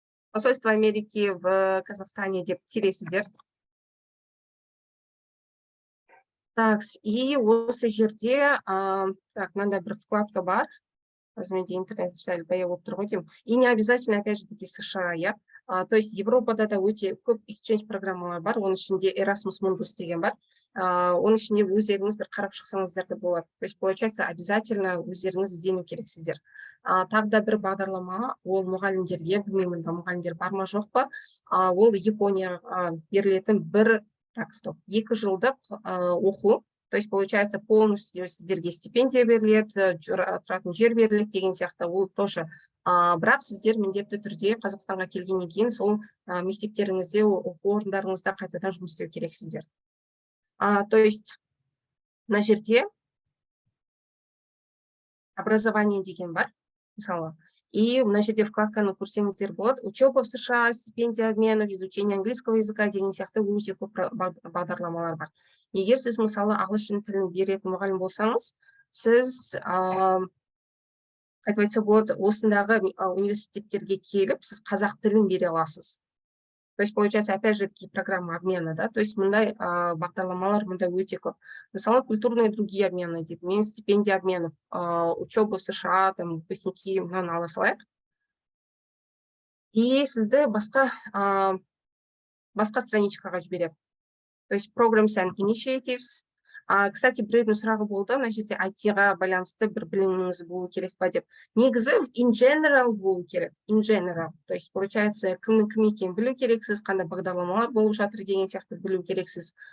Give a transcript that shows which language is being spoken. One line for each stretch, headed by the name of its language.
Kazakh: Посольство Америки в Казахстане деп тересіздер. Так, и осы жерде, так, мынандай бір вкладка бар.
Russian: Возьмите интернет,
Kazakh: сәл баяу болып тұр ғой деймін.
Russian: И не обязательно, опять же таки, США, я.
Kazakh: То есть Европада да өте көп exchange программалар бар, оның ішінде Erasmus Mundus деген бар. Оның ішінде өздеріңіз бір қарап шықсаңыздар да болады.
Russian: То есть получается, обязательно
Kazakh: өздеріңіз іздену керексіздер. Тағы да бір бағдарлама, ол мұғалімдерге, білмеймін, мұғалімдер бар ма жоқ па, ол Японияға берілетін бір, так, стоп, 2 жылдық оқу.
Russian: То есть, получается, полностью
Kazakh: сіздерге стипендия беріледі, тұратын жер беріледі деген сияқты, ол тоже. Бірақ сіздер міндетті түрде Қазақстанға келгеннен кейін сол мектептеріңізде, оқу орындарыңызда қайтадан жұмыс істеу керексіздер. То есть, мына жерде образование деген бар, мысалы. И мына жерде вкладканы көрсеңіздер болады.
Russian: Учеба в США, стипендия обменов, изучение английского языка
Kazakh: деген сияқты өте көп бағдарламалар бар. Егер сіз мысалы ағылшын тілін беретін мұғалім болсаңыз, сіз айтып айтса болады, осындағы университеттерге келіп, сіз қазақ тілін бере аласыз.
Russian: То есть, получается, опять же, таки программа обмена, да, то есть,
Kazakh: мындай бағдарламалар мында өте көп.
Russian: Мысалы, культурные другие обмены, дейді, мен стипендия обменов, учеба в США, там, выпускники,
Kazakh: мынаны ала салайық. И сізді басқа страничкаға жібереді. То есть,
English: programs and initiatives.
Kazakh: Кстати, біреудің сұрағы болды, мына жерде IT-ға байланысты бір біліміңіз болу керек па деп. Негізі
English: in general
Kazakh: болу керек, in general. То есть, получается, кімнің кім екенін білу керексіз, қандай бағдарламалар болып жатыр деген сияқты білу керексіз.